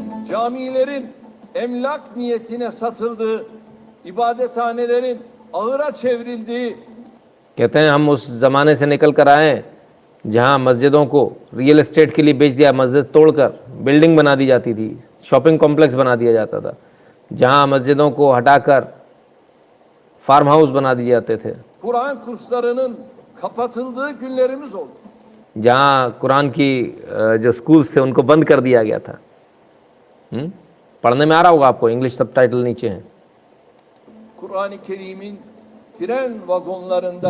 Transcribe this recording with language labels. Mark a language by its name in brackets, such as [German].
[Turkish] Camilerin emlak niyetine satıldığı, ibadethanelerin ahıra çevrildiği, [Hindi] कहते हैं हम उस ज़माने से निकल कर आए हैं जहाँ मस्जिदों को रियल एस्टेट के लिए बेच दिया, मस्जिद तोड़कर बिल्डिंग बना दी जाती थी, शॉपिंग कॉम्प्लेक्स बना दिया जाता था, जहाँ मस्जिदों को हटाकर फार्म हाउस बना दिए जाते थे, [Turkish] Kur'an kurslarının kapatıldığı günlerimiz oldu. [Hindi] जहाँ कुरान की जो स्कूल्स थे उनको बंद कर दिया गया था। पढ़ने में आ रहा होगा आपको, इंग्लिश सबटाइटल नीचे हैं। [Turkish] Kur'an-ı Kerim'in tren vagonlarında,